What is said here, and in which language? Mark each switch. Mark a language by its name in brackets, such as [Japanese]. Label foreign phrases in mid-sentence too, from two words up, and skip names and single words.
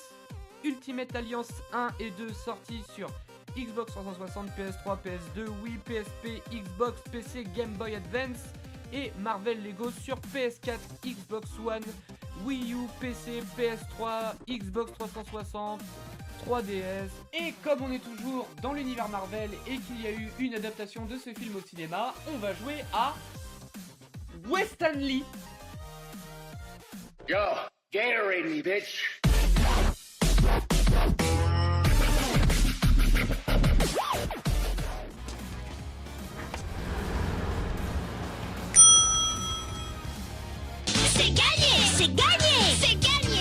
[French] Ultimate Alliance 1 et 2 sortis sur Xbox 360, PS3, PS2, Wii, PSP, Xbox, PC, Game Boy Advance et Marvel Lego sur PS4, Xbox One, Wii U, PC, PS3, Xbox 360, 3DS. Et comme on est toujours dans l'univers Marvel et qu'il y a eu une adaptation de ce film au cinéma, on va jouer à Weston Lee. [English] Yo, Gatorade me, bitch. [French] C'est gagné! C'est gagné! C'est gagné!